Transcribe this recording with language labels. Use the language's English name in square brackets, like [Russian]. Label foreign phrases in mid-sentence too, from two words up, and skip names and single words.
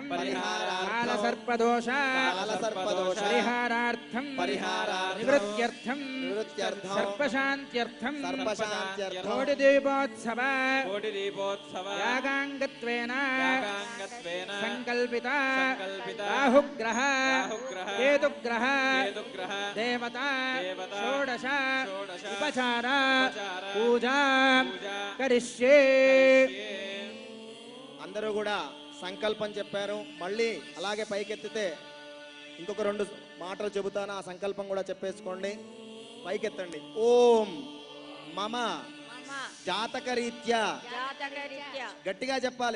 [Sanskrit] कालसर्पदोष परिहारार्थं निवृत्त्यर्थं सर्पशान्त्यर्थं कोटिदीपोत्सव यागाङ्गत्वेन संकल्पिता राहुग्रह केतुग्रह देवता षोडश उपचार पूजा करिष्ये [Telugu] అందరూ కూడా సంకల్పం చెప్పారు. మళ్ళీ అలాగే పైకెత్తితే ఇంకొక 2 మాటలు చెబుతాను, ఆ సంకల్పం కూడా చెప్పేసుకోండి. పైకెత్తండి. [Sanskrit] ఓం మమ జాతకరీత్యా [Telugu] గట్టిగా చెప్పాలి.